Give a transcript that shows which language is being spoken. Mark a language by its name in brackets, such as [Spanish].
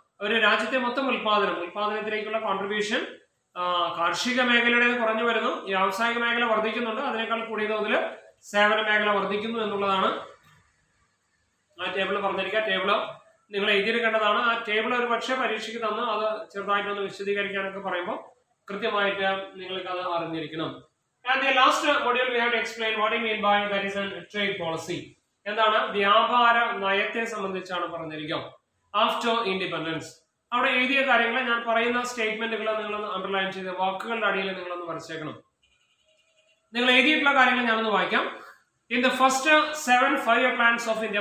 [Malayalam] ഒരു രാജ്യത്തെ മൊത്തം ഉൽപാദനത്തിലേക്കുള്ള കോൺട്രിബ്യൂഷൻ കാർഷിക മേഖലയുടെ കുറഞ്ഞു വരുന്നു, വ്യാവസായിക മേഖല വർദ്ധിക്കുന്നുണ്ട്, അതിനേക്കാൾ കൂടിയ തോതിൽ സേവന മേഖല വർദ്ധിക്കുന്നു എന്നുള്ളതാണ് ആ ടേബിൾ പറഞ്ഞിരിക്കുക. ടേബിൾ നിങ്ങൾ എഴുതിയെടുക്കേണ്ടതാണ്. ആ ടേബിൾ ഒരു പക്ഷേ പരീക്ഷയ്ക്ക് തന്ന് അത് ചെറുതായിട്ടൊന്ന് വിശദീകരിക്കാനൊക്കെ പറയുമ്പോൾ കൃത്യമായിട്ട് നിങ്ങൾക്ക് അത് അറിഞ്ഞിരിക്കണം. [English] And the last module we have to explain what I mean by that is a trade policy. [Malayalam] എന്താണ് വ്യാപാര നയത്തെ സംബന്ധിച്ചാണ് പറഞ്ഞിരിക്കുക. [English] after independence [Malayalam] അവിടെ എഴുതിയ കാര്യങ്ങൾ ഞാൻ പറയുന്ന സ്റ്റേറ്റ്മെന്റുകൾ നിങ്ങളൊന്ന് അണ്ടർലൈൻ ചെയ്ത് വാക്കുകളുടെ അടിയിൽ നിങ്ങളൊന്ന് വരച്ചേക്കണം. നിങ്ങൾ എഴുതിയിട്ടുള്ള കാര്യങ്ങൾ ഞാനൊന്ന് വായിക്കാം. [English] In the first 7 5-year plans of India.